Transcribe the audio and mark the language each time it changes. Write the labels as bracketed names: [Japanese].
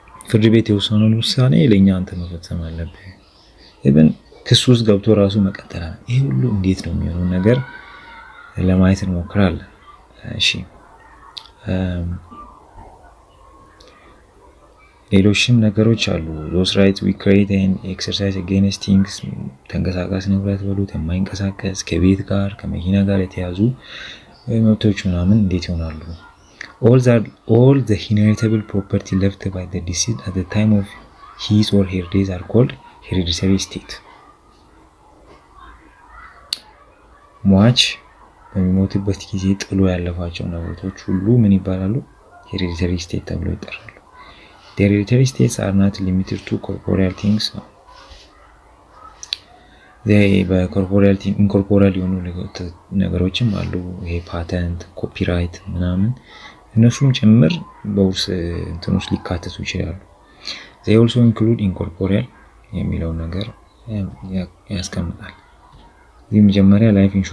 [Amharic] ፍርድ ቤት የወሰነውን ውሳኔ ለኛ አንተ መፈጸም አለብህ፣ ኢቭን ክስ ውስጥ ገብቶ ራሱ መቀጠል አለ። ይሄ ሁሉ እንዴት ነው የሚሆነው ነገር ለማየት እንሞክራለን። እሺ ሌሎችም ነገሮች አሉ። [English] those rights we create and exercise against things [Amharic] ተንቀሳቃሽ ንብረት በሉት የማይንቀሳቀስ ከቤት ጋር ከመኪና ጋር የተያዙ መብቶች ምናምን እንዴት ይሆናሉ? [English] all the inheritable property left by the deceased at the time of his or her days are called hereditary estate. [Amharic] ሟች በሚሞትበት ጊዜ ጥሎ ያለፋቸው ንብረቶች ሁሉ ምን ይባላሉ? [English] hereditary estate [Amharic] ተብለው ይጠራሉ። [English] The hereditary estates are not limited to corporeal things. [Amharic] በኮርፖሪያል ኢንኮርፖሪያል የሆኑ ነገሮችም አሉ። ይሄ ፓተንት፣ ኮፒራይት ምናምን እነሱም ጭምር በውርስ እንትን ውስጥ ሊካተቱ ይችላሉ። [English] they also include incorporeal [Amharic] የሚለው ነገር ያስቀምጣል። እዚህ መጀመሪያ ላይፍ